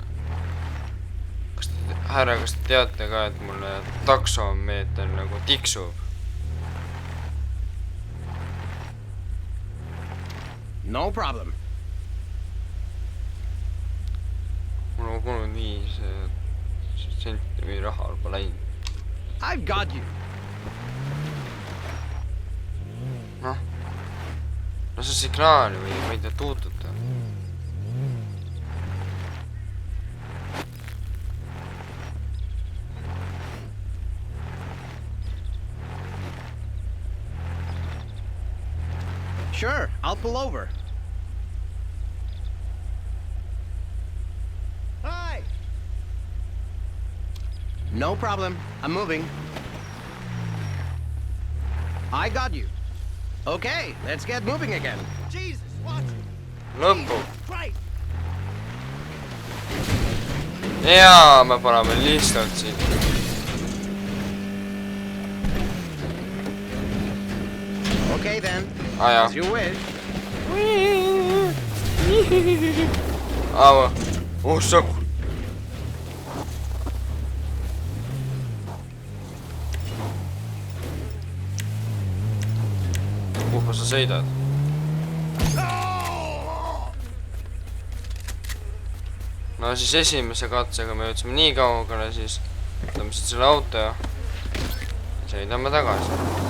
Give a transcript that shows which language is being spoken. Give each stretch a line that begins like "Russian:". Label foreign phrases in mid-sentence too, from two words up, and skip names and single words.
Estonian: Härra, kas te teate ka, et mulle taksomeeter nagu tiksub?
English: No problem.
Estonian: Mul on 35 senti või raha juba läinud.
English: I've got you.
Estonian: No see signaali või ma ei tea tuututa.
English: Sure, I'll pull over. Hi! No problem. I'm moving. I got you. Okay, let's get moving again. Jesus, watch it.
Estonian: Lõppu.
English: Right.
Estonian: Jaa, me paneme lihtsalt siit.
English: Okay then.
Estonian: Jaa.
English: As you wish.
Estonian: Sõpp. Kuhu sa sõidad? No siis esimese katsega me jõudsime nii kaugele, siis võtame siit selle auto ja sõidame tagasi.